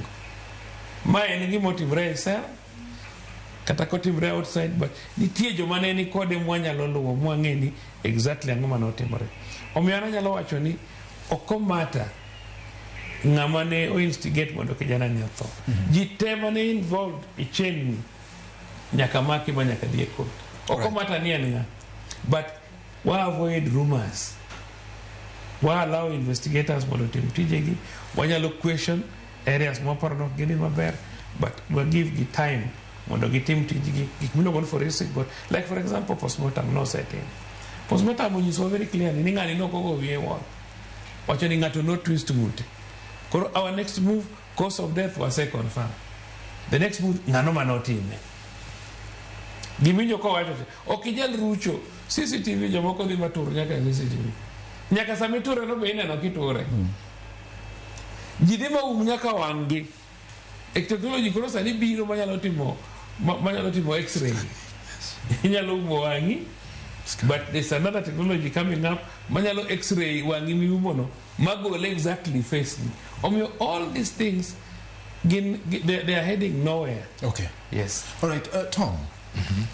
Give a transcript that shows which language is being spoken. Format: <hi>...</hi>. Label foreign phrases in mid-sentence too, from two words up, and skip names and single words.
<luo>Mae en gima otimre e sel kata kotimre outside, but nitie joma ne ni kode mwanyalo luwo mwang'e ni exactly ang'o manotimore. Omiyo an anyalo wacho ni okomata ng'ama ne o instigate mondo kijana ni otho. Ji te mane involved e chain ni nyaka maki ma nyaka dhi e court. Okomata ni an ng'a, but wa</luo> <en>avoid rumors</en> <luo>wa</luo> <en>allow investigators</en> <luo>mondo tim tijegi, wanyalo</luo> <en>question areas</en> <luo>moparo nok gini maber,</luo> <en>but we give gi time</en> <luo>mondo gitim tijgi, gik miluongo ni</luo> <en>forensic work, like for example postmortem no setting.</en> <luo>Postmortem onyiso</luo> <en>very clearly</en> <luo>ni ng'ani nokogo wiye wang', wacho ni ng'ato no twist ng'ute.</luo> <en>Koro our next move, cause of death was confirmed. The next move,</en> <luo>ng'ano manotime. Giminjo ko wacho, ok ijal rucho CCTV jomoko dhi matur nyaka CCTV. Nyaka sami ture no be ineno kiture. Ji dhi maum nyaka wang'gi. Technology koro sani biro manyalo timo x-ray. Inyalo umo wang'i,</luo> <en>but there's another technology coming up</en> <luo>manyalo x-ray wang'i miumono magole</luo> <en>exactly face ni. All these things they are heading nowhere. Okay. Yes. All right, Tom.</en>